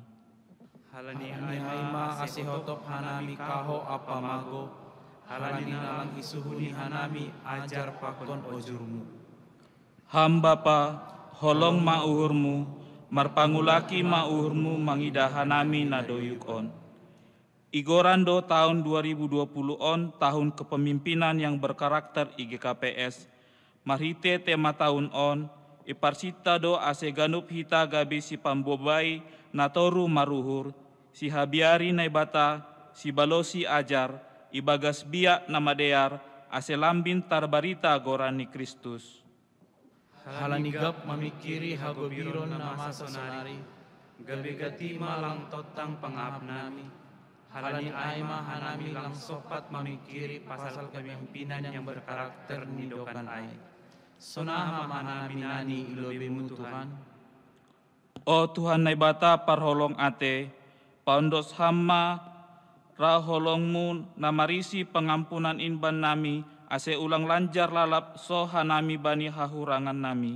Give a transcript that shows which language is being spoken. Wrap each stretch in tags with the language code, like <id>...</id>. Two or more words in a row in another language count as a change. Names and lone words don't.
<bts>Halani aima asihotop hanami kaho apa mago, halani nalang isuhuni hanami ajar pakon ojurmu. Ham Bapa, holong mauhurmu, marpangulaki mauhurmu mangidah hanami nadoyukon. Igorando tahun 2020 on</bts> <id>tahun kepemimpinan yang berkarakter</id> <bts>IGKPS. Marhite tema tahun on, iparsita do ase ganup hita gabi si pambobai natoru maruhur, si habiari naibata, si balosi ajar, ibagas biak namadear, ase lambin tarbarita gorani Kristus. Halani gap mamikiri hagobiron na masonari, gabi gati malang totang pangap nami. Halani aima hanami lang sopat mamikiri pasal</bts> <id>kepemimpinan yang berkarakter</id> <bts>nidokan ay. Sonaha manami nani ilobemu Tuhan. O Tuhan naibata parholong ate, paundos hamma raholongmu namarisi pengampunan inban nami, ase ulang lanjar lalap soha nami bani hahurangan nami.</bts>